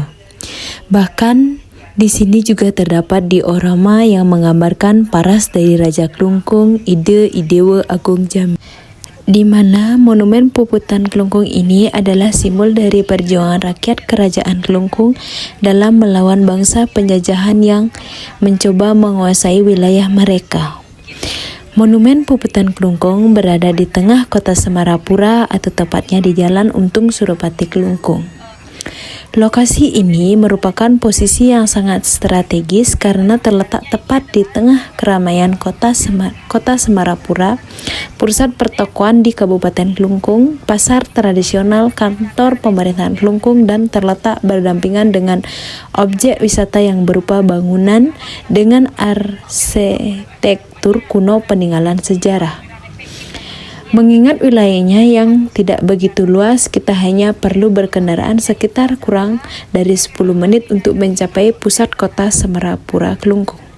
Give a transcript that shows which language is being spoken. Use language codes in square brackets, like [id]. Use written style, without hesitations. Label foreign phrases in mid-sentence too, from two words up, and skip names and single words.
[id] Bahkan di sini juga terdapat diorama yang menggambarkan paras dari Raja Klungkung, Ide Idewa Agung Jambi, di mana monumen Puputan Klungkung ini adalah simbol dari perjuangan rakyat Kerajaan Klungkung dalam melawan bangsa penjajahan yang mencoba menguasai wilayah mereka. Monumen Puputan Klungkung berada di tengah kota Semarapura atau tepatnya di Jalan Untung Suropati Klungkung. Lokasi ini merupakan posisi yang sangat strategis karena terletak tepat di tengah keramaian kota Semarapura, pusat pertokoan di Kabupaten Klungkung, pasar tradisional, kantor pemerintahan Klungkung, dan terletak berdampingan dengan objek wisata yang berupa bangunan dengan arsitektur kuno peninggalan sejarah. Mengingat wilayahnya yang tidak begitu luas, kita hanya perlu berkendaraan sekitar kurang dari 10 menit untuk mencapai pusat kota Semarapura, Klungkung.